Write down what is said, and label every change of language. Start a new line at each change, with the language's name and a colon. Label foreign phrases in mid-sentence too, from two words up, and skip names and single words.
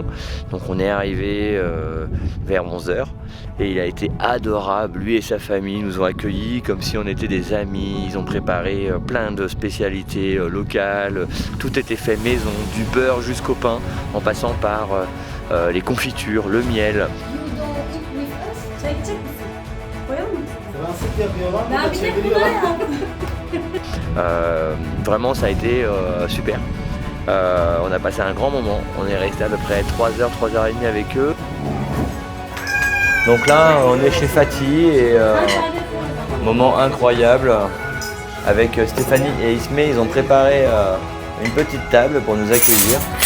French: Donc on est arrivé vers 11h et il a été adorable, lui et sa famille nous ont accueillis comme si on était des amis, ils ont préparé plein de spécialités locales, tout était fait maison, du beurre jusqu'au pain, en passant par les confitures, le miel.
English: You don't eat with us?
Turkish: Çay içecek misin? Koyalım mı? Transit yapıyorlar, Ben burada bir tek çeviriyorlar. bunlar yaptım.
French: Vraiment ça a été super. On a passé un grand moment, on est resté à peu près 3h, 3h30 avec eux. Donc là on est chez Fatih et moment incroyable avec Stéphanie et Ismé, ils ont préparé une petite table pour nous accueillir.